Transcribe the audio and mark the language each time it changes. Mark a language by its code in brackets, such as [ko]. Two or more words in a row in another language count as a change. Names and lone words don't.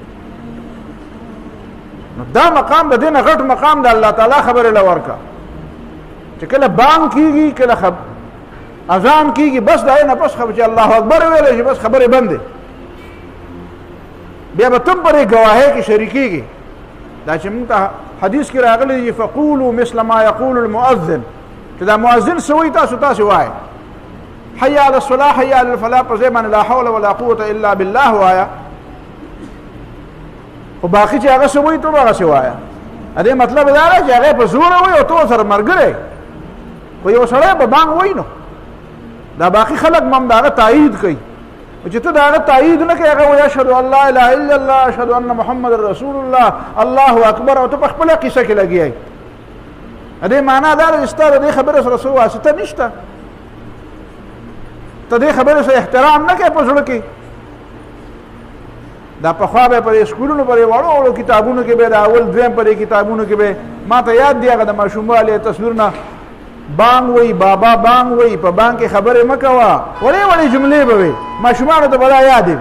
[ps] نو دا مقام د دې نه غټ مقام د الله تعالی خبرې له ورکړه چې کله بانګ کېږي، کله اذان کېږي، بس د هغې نه پس چې [ar] الله اکبر [ps] ویلی شي، بس خبرې بندې. بیا به تم په دې ګواهۍ کې شریکېږي. دا چې موږ ته حدیث کې راغلی دي [ar] فقولوا مثل ما یقول المؤذن، [ps] چې دا مؤذن څه وایي تاسې وایئ. [ar] حي على الصلاة حي على الفلاح [ps] په ځای باندې [ar] لا حول ولا قوة الا بالله [ps] وایه، خو باقي چې هغه څه وایي ته به هغسې وایه. د دې مطلب دا دی چې هغې په زوره وایي او ته ورسره ملګری. خو یو سړی به بانګ وایي نو دا باقي خلک به هم د هغه تایید کوي. چې ته د هغه تایید نه کوې، هغه وایي [ar] اشهد ان لا اله الا الله اشهد ان محمد رسول الله الله اکبر، [ps] او ته په خپله قیسه کې لګیا یې. د دې معنا دا ده چې ستا د دې خبرې سره څه واسطه نشته، ته دې خبرې سره احترام نه کوې په زړه کې. دا پخوا به په سکولونو په وړو کتابونو کې به د اول دویم په کتابونو کې به ما ته یاد دی هغه د ماشوموالي تصویرونه بانګ وایي، بابا بانګ وایي، په بانګ کې خبرې مه کوه، وړې جملې به وي، ماشومانو ته به دا یادې وي.